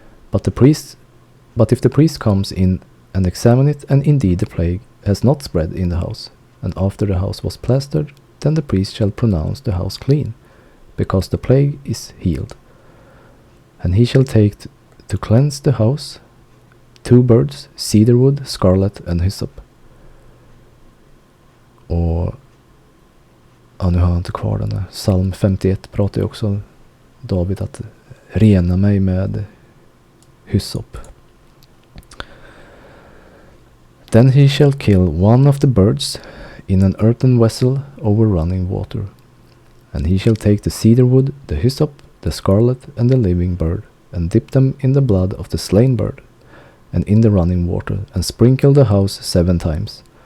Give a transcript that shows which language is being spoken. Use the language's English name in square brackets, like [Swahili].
[English] But if the priest comes in and examine it, and indeed the plague has not spread in the house, and after the house was plastered, then the priest shall pronounce the house clean, because the plague is healed. And he shall take to cleanse the house 2 birds, cedar wood, scarlet, and hyssop. [Swedish] Och ja, nu har jag inte kvar den här. Psalm 51 pratar ju också David att rena mig med hyssop. [English] Then he shall kill one of the birds in an earthen vessel over running water. And he shall take the cedar wood, the hyssop, the scarlet, and the living bird, and dip them in the blood of the slain bird, and in the running water, and sprinkle the house 7 times.